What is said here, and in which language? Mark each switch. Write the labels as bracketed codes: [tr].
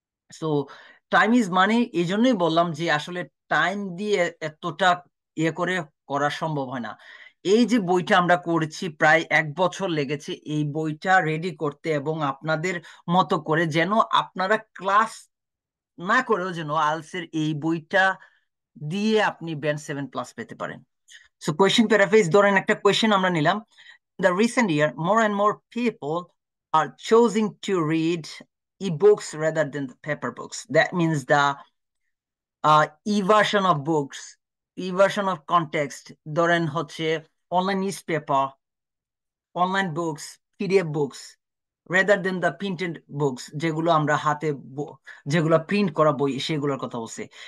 [bn] So time is money, এই জন্যই বললাম যে আসলে টাইম দিয়ে এতটা করে করা সম্ভব হয় না। এই যে বইটা আমরা করেছি প্রায় 1 বছর লেগেছে এই বইটা রেডি করতে, এবং আপনাদের মতো করে যেন আপনারা ক্লাস না করেও যেন আলসের এই বইটা দিয়ে আপনি ব্যান্ড 7+ পেতে পারেন। সো কোয়েশ্চেন প্যারাফ্রেজ, ধরেন একটা কোয়েশ্চেন আমরা নিলাম, [en] the recent year more and more people are choosing to read ebooks rather than the paper books. That means the e-version of books, e-version of context, [bn] ধরেন হচ্ছে online news paper, online books, PDF books, [en] rather than the printed books, [bn] যেগুলো আমরা হাতে যেগুলো print করা বই সেগুলোর কথা বলছে।